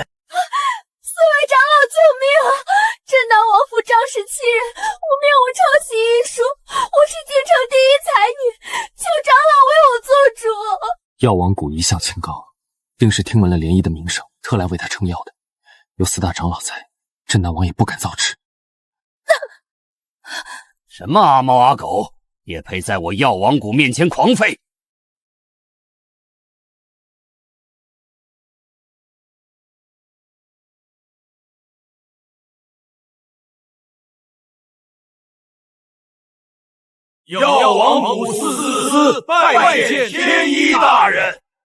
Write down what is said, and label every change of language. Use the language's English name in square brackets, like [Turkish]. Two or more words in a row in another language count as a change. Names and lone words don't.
[Chinese] 4 位長老救命啊！鎮南王府仗勢欺人，誣衊我抄襲醫術，我是京城第一才女，求長老為我做主。藥王谷一向清高，定是聽聞了漣漪的名聲，特來為他撐藥的。有4大長老在，鎮南王也不敢造次。什麼阿貓阿狗，也配在我藥王谷面前狂吠！药王谷四司拜见天一大人。